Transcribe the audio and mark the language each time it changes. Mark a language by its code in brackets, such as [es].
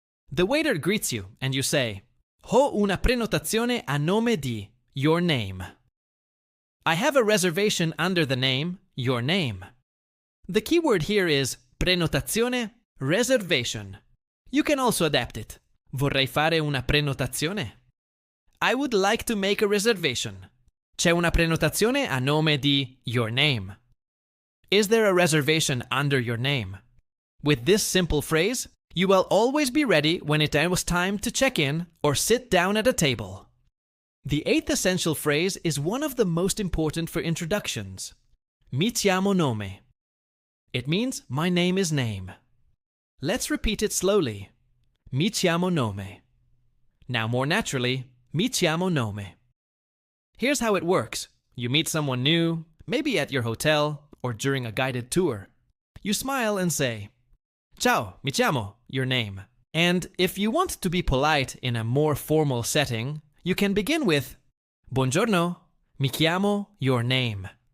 [en] The waiter greets you and you say, [it] Ho una prenotazione a nome di, [en] your name. I have a reservation under the name, your name. The key word here is prenotazione, reservation. You can also adapt it. [it] Vorrei fare una prenotazione. [en] I would like to make a reservation. [it] C'è una prenotazione a nome di [en] your name. Is there a reservation under your name? With this simple phrase, you will always be ready when it was time to check in or sit down at a table. The eighth essential phrase is one of the most important for introductions. [it] Mi chiamo nome. [en] It means my name is name. Let's repeat it slowly. [it] Mi chiamo nome. [en] Now more naturally, [it] mi chiamo nome. [en] Here's how it works. You meet someone new, maybe at your hotel or during a guided tour. You smile and say, [it] Ciao, mi chiamo, [en] your name. And if you want to be polite in a more formal setting, you can begin with [it] Buongiorno, mi chiamo, [en] your name.